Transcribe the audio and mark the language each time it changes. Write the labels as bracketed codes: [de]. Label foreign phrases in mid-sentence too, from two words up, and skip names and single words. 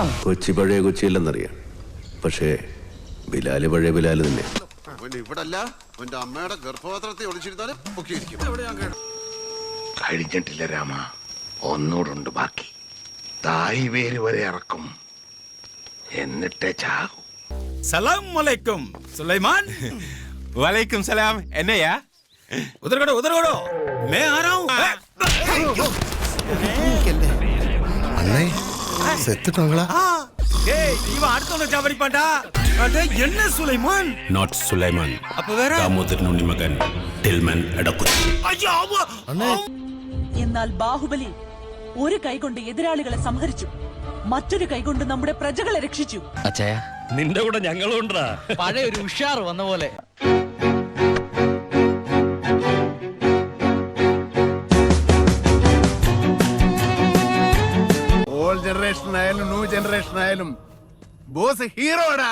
[ml] കൊച്ചി പഴയ കൊച്ചിയില്ലെന്നറിയാം, പക്ഷേ ബിലാല് പഴയ ബിലാല് തന്നെ. കഴിഞ്ഞിട്ടില്ല രാമ, ഒന്നൂടുണ്ട് ബാക്കി. തായ് വേര് വരെ ഇറക്കും, എന്നിട്ടേ ചാകും. [ar] سلام عليكم [ml] സുലൈമാൻ. [ar] وعليكم السلام. എന്നയാ? [hi] उधर करो मैं आ रहा हूं. [ta] அண்ணே செத்துட்டாங்களா? இவ அடுத்தவன ஜாவரி பாண்டா. அட என்ன சுலைமான்? [en] Not Sulaiman. [ta] அப்ப வேற [ml] ദാമോദരനുണ്ണി മകൻ ടിൽമൻ എടക്കുത്തി. [ta] ஐயோ [ml] അണ്ണേ. എന്നാൽ ബാഹുബലി ഒരു കൈകൊണ്ട് എതിരാളികളെ സംഹരിച്ചു, മറ്റൊരു കൈകൊണ്ട് നമ്മുടെ പ്രജകളെ രക്ഷിച്ചു. അച്ഛായ, നിന്റെ കൂടെ ഞങ്ങളുണ്ടാ. പഴയ ഒരു ഉഷാർ വന്ന പോലെ. [en] old generation [ml] ആയാലും [en] new generation [ml] ആയാലും ബോസ് ഹീറോടാ.